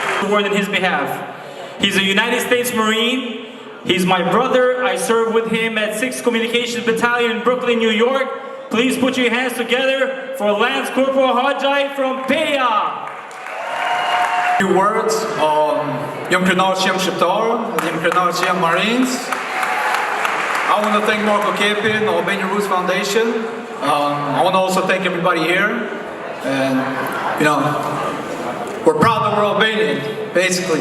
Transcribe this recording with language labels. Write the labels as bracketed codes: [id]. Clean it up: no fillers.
[en] Word in his behalf. He's a United States Marine. He's my brother. I served with him at 6th Communications Battalion in Brooklyn, New York. Please put your hands together for Lance Corporal Hajai from Peja. Few words. [sq] Jam krenar që jam shqiptar, jam krenar që jam Marines. [en] I want to thank Marco Kepi, the Albanian Roots Foundation. I want to also thank everybody here. And, you know, we're proud that we're Albanian, basically.